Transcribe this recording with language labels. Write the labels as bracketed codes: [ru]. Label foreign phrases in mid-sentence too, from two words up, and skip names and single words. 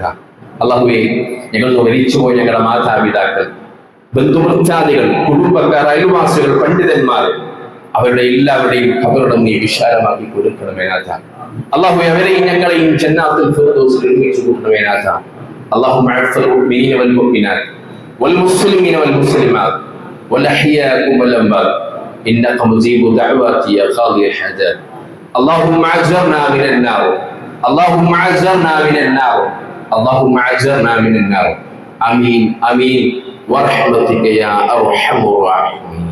[ml] അല്ലാഹുവേ, ഞങ്ങൾ മരിച്ചുപോയ ഞങ്ങളുടെ മാതാപിതാക്കൾ, ബന്ധുവൃത്താദികൾ, കുടുംബക്കാർ, അയൽവാസികൾ, പണ്ഡിതന്മാർ, അവരുടെ എല്ലാവരുടെയും ഖബറുടം നീ വിശാലമാക്കി കൊടുക്കണമേ നാഥ. അല്ലാഹുവേ, അവരെയും ഞങ്ങളെയും ജന്നാത്തുൽ ഫിർദൗസിൽ ഒരുമിച്ച് കൂട്ടണമേ നാഥ. [ar] اللهم اغفر المؤمنين والمؤمنات والمسلمين والمسلمات والأحياء والأموات إنك مجيب الدعوات يا قاضي الحاجات. اللهم اجرنا من النار اللهم اجرنا من النار اللهم اجرنا من النار. امين امين ورحمتك يا ارحم الراحمين.